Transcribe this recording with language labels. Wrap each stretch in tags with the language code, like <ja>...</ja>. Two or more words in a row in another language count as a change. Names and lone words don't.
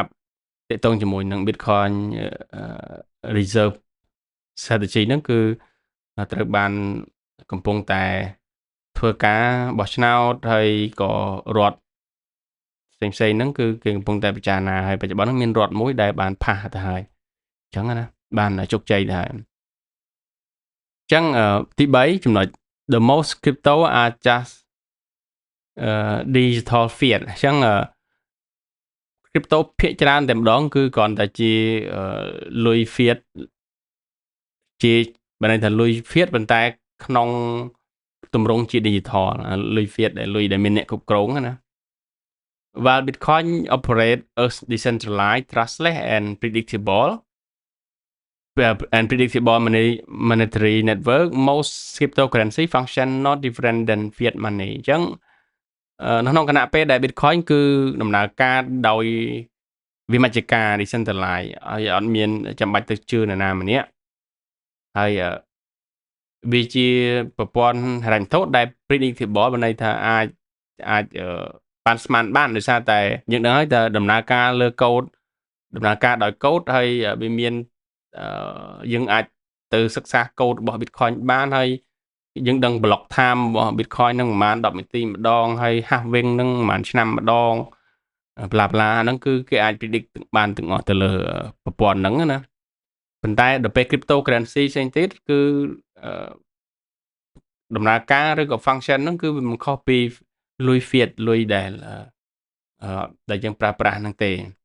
<km>ប់ទាក់ទងជាមួយនឹង</km> <en>Bitcoin Reserve Strategy</en> <km>ហ្នឹងគឺត្រូវបានកំពុងតែធ្វើការបោះឆ្នោតហើយក៏រដ្ឋផ្សេងៗហ្នឹង គឺគេកំពុងតែពិចារណាហើយបច្ចុប្បន្នហ្នឹងមានរដ្ឋមួយដែលបានផាសទៅហើយ អញ្ចឹងណាបានជោគជ័យទៅហើយអញ្ចឹងទី3ចំណុច</km> <en>the most crypto are just digital fiat</en> <km>អញ្ចឹងcrypto ភាគច្រើនតែម្ដងគឺគ្រាន់តែជាលុយ fiat ជាបើន័យថាលុយ fiat ប៉ុន្តែក្នុងទម្រង់ជា digital លុយ fiat ដែលលុយដែលមានអ្នកគ្រប់គ្រងណា</km> <en>while Bitcoin operate as decentralized trustless and predictable monetary network most cryptocurrency function not different than fiat money</en> <km>អញ្ចឹងនៅក្នុងគណៈពេលដែល Bitcoin គឺដំណើរការដោយវិមជ្ឈការ decentralized ហើយអត់មានចាំបាច់ទៅជឿនរ ណាម្នាក់ហើយវាជាប្រព័ន្ធហិរញ្ញវត្ថុដែល predictable បានន័យថាអាចអាចបានស្មានបានដោយសារតែយើងដឹងហើយតែដំណើរការលើកូដដំណើរការ ដោយកូដហើយវាមានយើងអាចទៅសិក្សាកូដរបស់ Bitcoin បានហើយយើងដឹង</km> <en>block time</en> <km>របស់ Bitcoin ហ្នឹងប្រហែល10នាទីម្ដងហើយ halving ហ្នឹងប្រហែលឆ្នាំម្ដង bla bla ហ្នឹងគឺគេអាច predict បានទាំងអស់ទៅលើប្រព័ន្ធហ្នឹងណាប៉ុន្តែដល់ពេល cryptocurrency ផ្សេងទៀតគឺដំណើរការឬក៏ function ហ្នឹងគឺវាមិនខុសពីលុយ fiat លុយដែលយើងប្រើប្រាស់ហ្នឹងទេ</km>